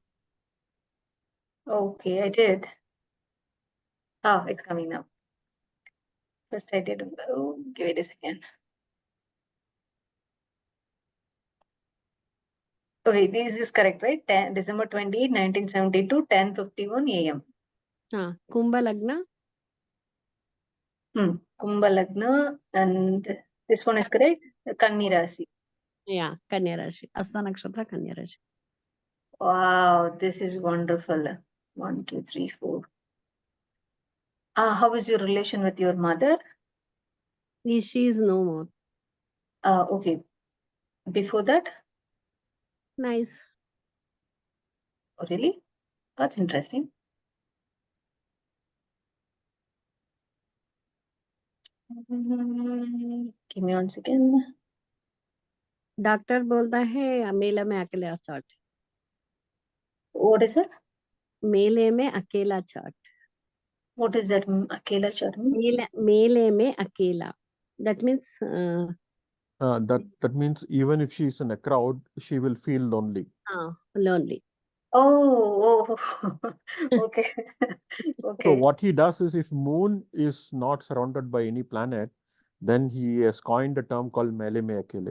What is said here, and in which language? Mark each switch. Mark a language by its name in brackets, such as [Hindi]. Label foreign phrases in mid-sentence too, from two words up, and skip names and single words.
[English] Okay, I did. Oh, it's coming now. First I did. Oh, give it a second. Okay, this is correct, right? December 28, 1972, 10:51 a.m. Kumbha Lagna. Kumbha Lagna, and this one is correct. Kanni Rasi. Yeah, Kanya Rashi. Asta Nakshatra Kanya Rashi. Wow, this is wonderful. 1, 2, 3, 4. How is your relation with your mother? She is no more. Okay. Before that? Nice. Oh, really? That's interesting. Give me 1 second. [Hindi] डॉक्टर बोलता है मेले में अकेला चाट. [English] What is it? [Hindi] मेले में अकेला चाट. [English] What is that? Akela chart means? [Hindi] मेले में अकेला. [English] That means That means even if she's in a crowd, she will feel lonely. lonely. Oh, okay. So Okay. what he does is, if Moon is not surrounded by any planet, then he has coined a term called [Hindi] मेले में अकेले.